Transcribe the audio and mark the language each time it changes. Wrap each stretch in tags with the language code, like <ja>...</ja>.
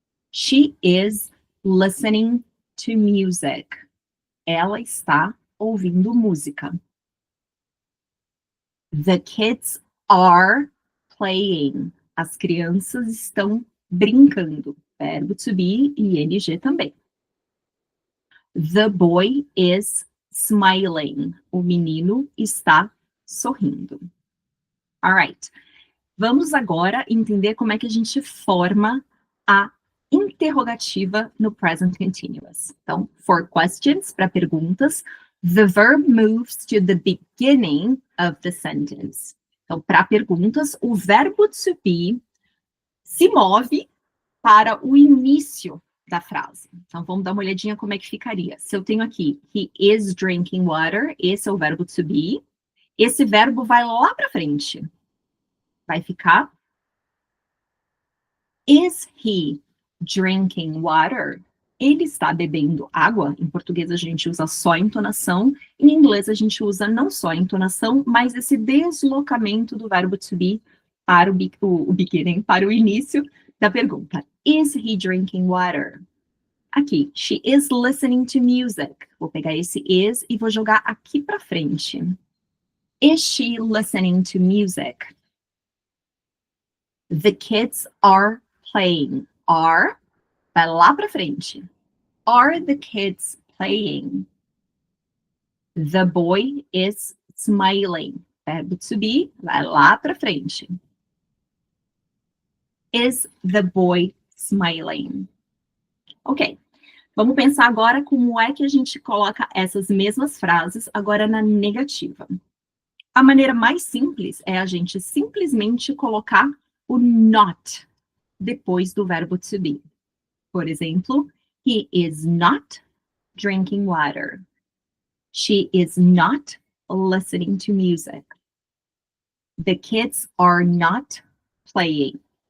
<en>She is listening to music.</en> <pt>Ela está ouvindo música.</pt> <en>The kids are playing.</en> <pt>As crianças estão brincando. Verbo to be e ing também.</pt> <en>The boy is smiling.</en> <pt>O menino está sorrindo.</pt> <en>Alright.</en> <pt>Vamos agora entender como é que a gente forma a interrogativa no present continuous. Então,</pt> <en>for questions,</en> <pt>para perguntas,</pt> <en>the verb moves to the beginning of the sentence.</en> <pt>Então, para perguntas, o verbo to be se move para o início da frase. Então, vamos dar uma olhadinha como é que ficaria. Se eu tenho aqui,</pt> <en>he is drinking water,</en> <pt>esse é o verbo to be, esse verbo vai lá para frente. Vai ficar</pt> <en>is he drinking water?</en> <pt>Ele está bebendo água? Em português a gente usa só a entonação, em inglês a gente usa não só a entonação, mas esse deslocamento do verbo to be para o beginning, para o início da pergunta.</pt> <en>Is he drinking water?</en> <pt>Aqui,</pt> <en>she is listening to music.</en> <pt>Vou pegar esse is e vou jogar aqui para frente.</pt> <en>Is she listening to music? The kids are playing. Are,</en> <pt>vai lá para frente.</pt> <en>Are the kids playing? The boy is smiling.</en> <pt>Verbo to be, vai lá para frente.</pt> <en>Is the boy smiling? Ok.</en> <pt>Vamos pensar agora como é que a gente coloca essas mesmas frases agora na negativa. A maneira mais simples é a gente simplesmente colocar o not depois do verbo to be. Por exemplo,</pt> <en>he is not drinking water. She is not listening to music. The kids are not playing.</en>